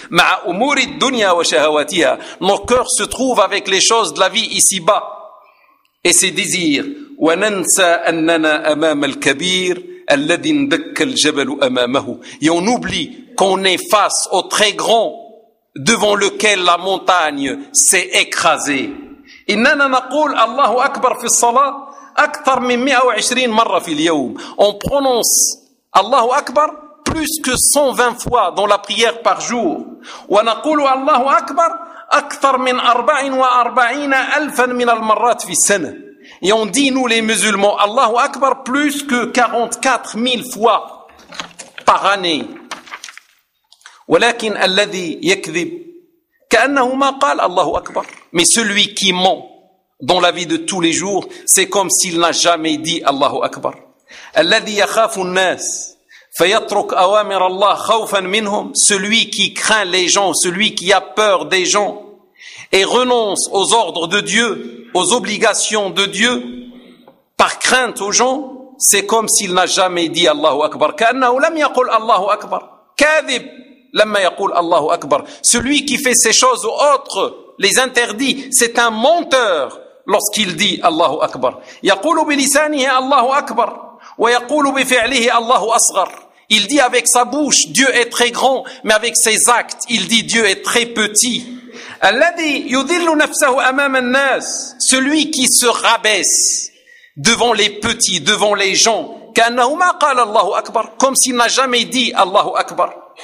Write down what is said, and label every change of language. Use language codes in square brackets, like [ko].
[ar] مع أمور الدنيا وشهواتها, [fr] nos cœurs se trouvent avec les choses de la vie ici-bas et ses désirs. [ar] وننسى أننا أمام الكبير الذي ندك الجبل أمامه, [fr] et on oublie qu'on est face au très grand devant lequel la montagne s'est écrasée. [ar] إننا نقول الله أكبر في الصلاة أكثر من 120 مرة في اليوم. [fr] On prononce الله أكبر plus que 120 fois dans la prière par jour. [ar] ونقول الله أكبر أكثر من 44 ألفا من المرات في السنة. [fr] Et on dit nous les musulmans الله أكبر plus que 44,000 fois par année. [ar] ولكن الذي يكذب كأنه ما قال الله أكبر. [fr] Mais celui qui ment dans la vie de tous les jours, c'est comme s'il n'a jamais dit Allahu Akbar. [ar] الذي يخاف الناس فيترك أوامر الله خوفا منهم, [fr] celui qui craint les gens, celui qui a peur des gens et renonce aux ordres de Dieu, aux obligations de Dieu par crainte aux gens, c'est comme s'il n'a jamais dit Allahu Akbar. [ar] كأنه لم يقل الله أكبر. كاذب لما يقول الله أكبر. [fr] Celui qui fait ces choses ou autres, les interdits, c'est un menteur lorsqu'il dit Allahu Akbar. [ar] يقولوا بلسانه الله أكبر ويقولوا بفعله الله أصغر. [fr] Il dit avec sa bouche Dieu est très grand, mais avec ses actes il dit Dieu est très petit. [ar] الذي يذل نفسه أمام الناس, [fr] celui qui se rabaisse devant les petits, devant les gens, [ar] كأنه ما قال الله أكبر, [fr] comme s'il n'a jamais dit Allahu Akbar.